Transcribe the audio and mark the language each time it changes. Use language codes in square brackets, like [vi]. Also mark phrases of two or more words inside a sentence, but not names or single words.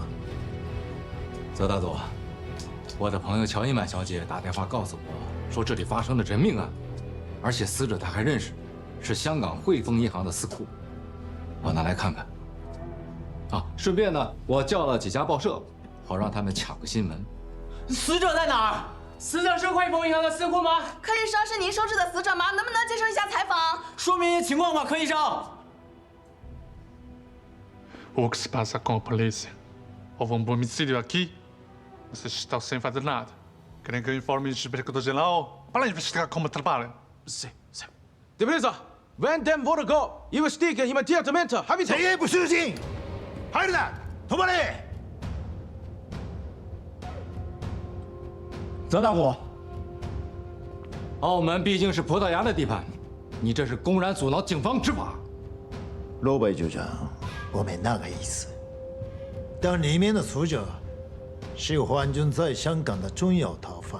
[zh] 泽大佐，我的朋友乔伊曼小姐打电话告诉我，说这里发生了人命案，而且死者她还认识，是香港汇丰银行的司库。我拿来看看。啊，顺便呢，我叫了几家报社，好让他们抢个新闻。死者在哪儿？死者是汇丰银行的司库吗？柯医生，是您收治的死者吗？能不能接受一下采访？说明情况吧，柯医生。 [pt] O que se passa com a polícia? Houve um homicídio aqui? Vocês estão sem fazer nada. Querem que eu informe o inspetor geral para investigar como trabalham? Sim. Depressa, vendem vodka, investiguem imediatamente, rapidamente. [zh] 谁也不失信，孩子们，同伴们。泽大虎，澳门毕竟是葡萄牙的地盘，你这是公然阻挠警方执法。罗北局长，我没那个意思。 但里面的死者是皇军在香港的重要逃犯。